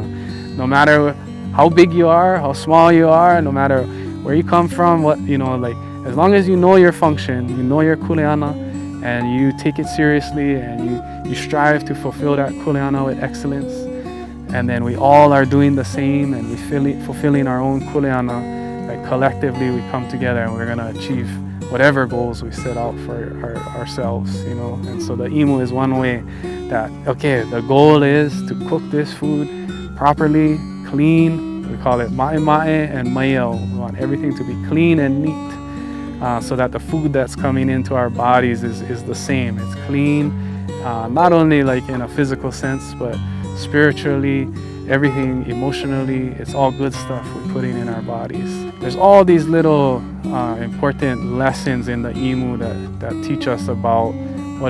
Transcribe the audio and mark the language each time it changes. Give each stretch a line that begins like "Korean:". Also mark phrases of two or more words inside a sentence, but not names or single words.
English: No matter how big you are, how small you are, no matter where you come from, as long as you know your function, you know your kuleana, and you take it seriously, and you strive to fulfill that kuleana with excellence, and then we all are doing the same, and we fulfilling our own kuleana, like collectively we come together and we're gonna achieve whatever goals we set out for ourselves, you know. And so the imu is one way that, okay, the goal is to cook this food properly, clean. We call it maʻe and maiau. We want everything to be clean and neat, so that the food that's coming into our bodies is the same. It's clean, not only like in a physical sense, but spiritually, everything emotionally. It's all good stuff we're putting in our bodies. There's all these little important lessons in the imu that teach us about what